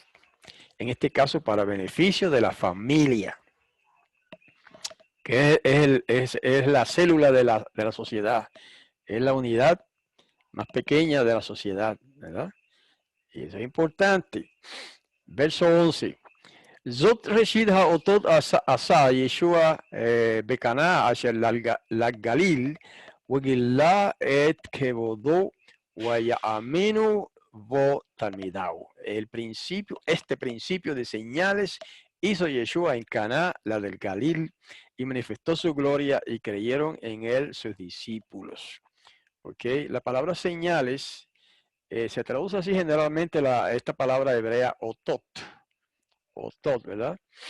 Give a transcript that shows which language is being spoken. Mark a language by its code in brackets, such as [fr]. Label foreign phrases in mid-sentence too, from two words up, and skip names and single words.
[es] En este caso, para beneficio de la familia, que es la célula de la sociedad, es la unidad más pequeña de la sociedad, ¿verdad? Y eso es importante. Verso 11. [he] זאת ראשית האותות עשה ישוע בקנה אשר גליל ויגל את כבודו ויאמינו בו תלמידיו. [es] Este principio de señales hizo Yeshua en Caná, la del Galil, y manifestó su gloria y creyeron en él sus discípulos. ¿Ok? La palabra señales se traduce así generalmente esta palabra hebrea otot, ¿verdad?